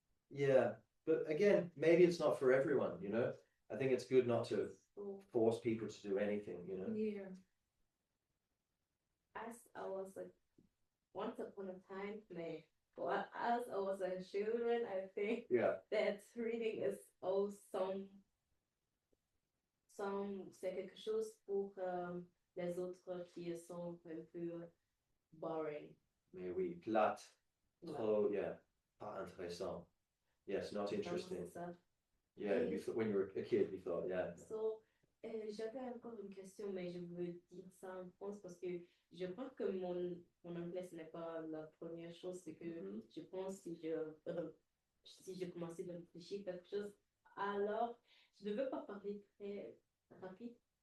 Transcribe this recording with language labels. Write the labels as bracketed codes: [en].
[en] yeah. But again, maybe it's not for everyone, you know? I think it's good not to So force people to do anything, you know? Yeah. as I was like once upon a time, well, as I was a children, I think Yeah. that reading is also [fr] c'est quelque chose pour les autres qui sont un peu boring. Mais oui, plate, trop, yeah, pas intéressant. [en] Yes, not interesting. [fr] C'est ça. [en] Yeah, when you were a kid, you thought, yeah. [fr] So, j'avais encore une question, mais je veux dire ça en France parce que je crois que mon anglais, ce n'est pas la première chose, c'est que je pense si je commençais à réfléchir quelque chose, alors je ne veux pas parler très rapide.